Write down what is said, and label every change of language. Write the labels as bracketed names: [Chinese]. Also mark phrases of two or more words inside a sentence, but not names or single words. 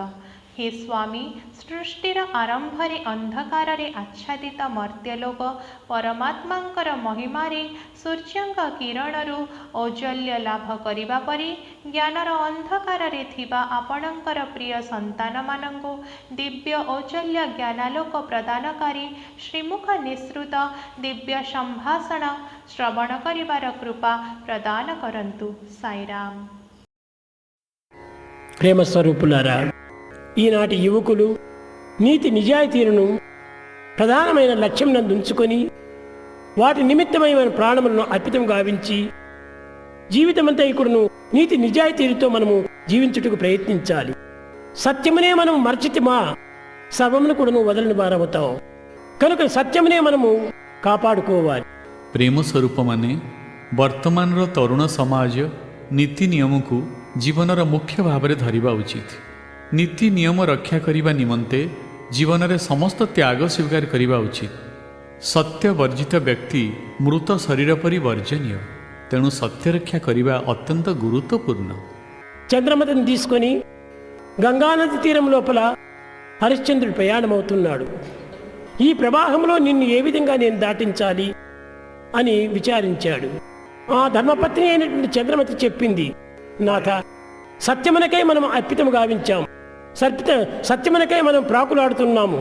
[Odia] ହେ ସ୍ୱାମୀ, ସୃଷ୍ଟିର ଆରମ୍ଭରେ ଅନ୍ଧକାରରେ ଆଚ୍ଛାଦିତ ମର୍ତ୍ତ୍ୟଲୋକ ପରମାତ୍ମାଙ୍କର ମହିମାରେ ସୂର୍ଯ୍ୟଙ୍କ କିରଣରୁ ଔଜ୍ଜ୍ୱଲ୍ୟ ଲାଭ କରିବା ପରି ଜ୍ଞାନର ଅନ୍ଧକାରରେ ଥିବା ଆପଣଙ୍କର ପ୍ରିୟ ସନ୍ତାନମାନଙ୍କୁ ଦିବ୍ୟ ଔଜ୍ଜ୍ୱଲ୍ୟ ଜ୍ଞାନାଲୋକ ପ୍ରଦାନକାରୀ ଶ୍ରୀମୁଖ ନିଃସୃତ ଦିବ୍ୟ ସମ୍ଭାଷଣ ଶ୍ରବଣ କରିବାର କୃପା ପ୍ରଦାନ କରନ୍ତୁ। ସାଇରାମ। [Telugu] ప్రేమ స్వరూపులారా, ఈనాటి యువకులు నీతి నిజాయితీలను ప్రధానమైన లక్ష్యం నందు ఉంచుకొని వాటి నిమిత్తమైన ప్రాణములను అర్పితం గావించి జీవితమంతా ఇక్కడను నీతి నిజాయితీలతో మనము జీవించుటకు ప్రయత్నించాలి. సత్యమునే మనం మర్చితిమా సర్వమును కూడాను వదలని వారవుతాం. కనుక సత్యమునే మనము కాపాడుకోవాలి. [Odia] ପ୍ରେମ ସ୍ୱରୂପମାନେ ବର୍ତ୍ତମାନର ତରୁଣ ସମାଜ ନୀତି ନିୟମକୁ ଜୀବନର ମୁଖ୍ୟ ଭାବରେ ଧରିବା ଉଚିତ। ନୀତି ନିୟମ ରକ୍ଷା କରିବା ନିମନ୍ତେ ଜୀବନରେ ସମସ୍ତ ତ୍ୟାଗ ସ୍ୱୀକାର କରିବା ଉଚିତ। ସତ୍ୟ ବର୍ଜିତ ବ୍ୟକ୍ତି ମୃତ ଶରୀର ପରି ବର୍ଜନୀୟ। ତେଣୁ ସତ୍ୟ ରକ୍ଷା କରିବା ଅତ୍ୟନ୍ତ ଗୁରୁତ୍ୱପୂର୍ଣ୍ଣ। [Telugu] చంద్రమతిని తీసుకొని గంగానది తీరం లోపల హరిశ్చంద్రుడు ప్రయాణమవుతున్నాడు. ఈ ప్రవాహంలో నిన్ను ఏ విధంగా నేను దాటించాలి అని విచారించాడు. ఆ ధర్మపత్ని అయినటువంటి చంద్రమతి చెప్పింది, నాథ, సత్యమునకై మనం అర్పితం గావించాం, సత్యమునకై మనం ప్రాకులాడుతున్నాము.